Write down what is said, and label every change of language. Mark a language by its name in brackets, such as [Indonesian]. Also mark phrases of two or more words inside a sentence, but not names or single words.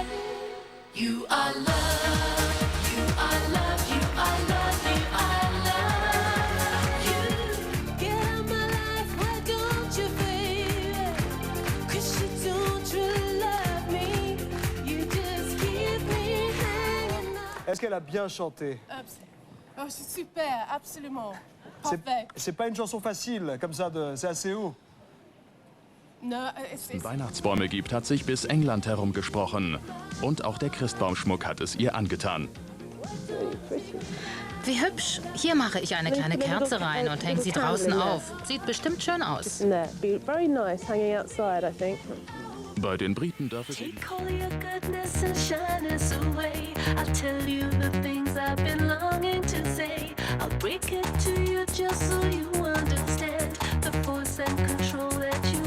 [English] You are love. You are love. You are love. You are love. You get out my life. Why don't you, baby? 'Cause you don't really love me. You just keep me hanging on. [French] Est-ce qu'elle a bien chanté? Oh, c'est super, absolument. Parfait. C'est pas une chanson facile, comme ça, c'est assez haut. [German] Weihnachtsbäume gibt, hat sich bis England herumgesprochen. Und auch der Christbaumschmuck hat es ihr angetan. Wie hübsch. Hier mache ich eine kleine Kerze rein und hänge sie draußen auf. Sieht bestimmt schön aus. Bei den Briten darf es [English] Take all your goodness and shyness away. I'll tell you the things I've been longing to say. I'll break it to you just so you understand the force and control that